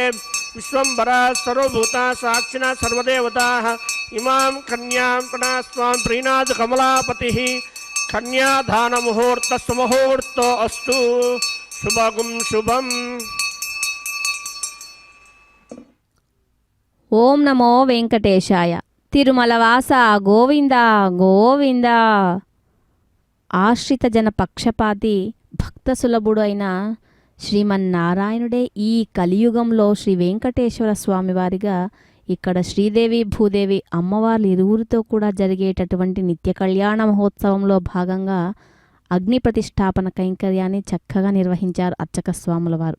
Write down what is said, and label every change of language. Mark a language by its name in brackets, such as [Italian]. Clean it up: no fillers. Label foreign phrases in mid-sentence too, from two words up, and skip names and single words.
[Sanskrit] विश्वम्भरा सर्वभूता साक्षिणा सर्वदेवताः इमां कन्यां प्रणस्वां प्रीणाद कमलापतिः। कन्यादानमुहूर्तस्वमुहूर्तो अस्तु शुभगुं शुभम्। ఓం నమో వెంకటేశాయ. తిరుమలవాస గోవింద గోవింద. [Telugu] ఆశ్రిత జన పక్షపాతి భక్త సులభుడు అయిన శ్రీమన్నారాయణుడే ఈ కలియుగంలో శ్రీ వెంకటేశ్వర స్వామివారిగా ఇక్కడ శ్రీదేవి భూదేవి అమ్మవార్లు ఇరువురితో కూడా జరిగేటటువంటి నిత్య కళ్యాణ మహోత్సవంలో భాగంగా అగ్ని ప్రతిష్టాపన కైంకర్యాన్ని చక్కగా నిర్వహించారు అర్చక స్వాముల వారు.